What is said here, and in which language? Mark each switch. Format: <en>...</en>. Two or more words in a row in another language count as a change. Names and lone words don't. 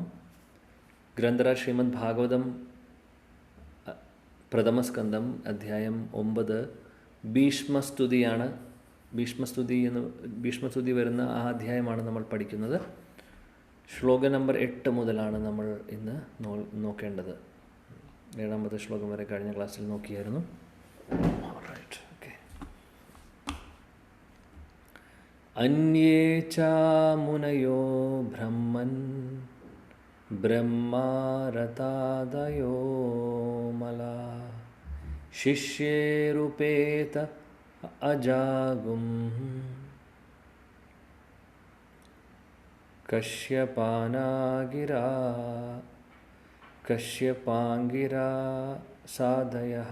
<ml>ഗ്രന്ഥരാജ് ശ്രീമദ് ഭാഗവതം പ്രഥമസ്കന്ധം അധ്യായം 9 ഭീഷ്മസ്തുതിയാണ്. ഭീഷ്മസ്തുതി വരുന്ന ആ അധ്യായമാണ് നമ്മൾ പഠിക്കുന്നത്. ശ്ലോകം നമ്പർ 8 മുതലാണ് നമ്മൾ ഇന്ന് നോക്കേണ്ടത്. 7ാമത്തെ ശ്ലോകം വരെ കഴിഞ്ഞ ക്ലാസ്സിൽ നോക്കിയായിരുന്നു.</ml> <sa>अन्ये च मुनयो ब्रह्मन् ब्रह्मरतादयो मला शिष्येरुपेत अजागुं कश्यपाङ्गिरा साधयः।</sa>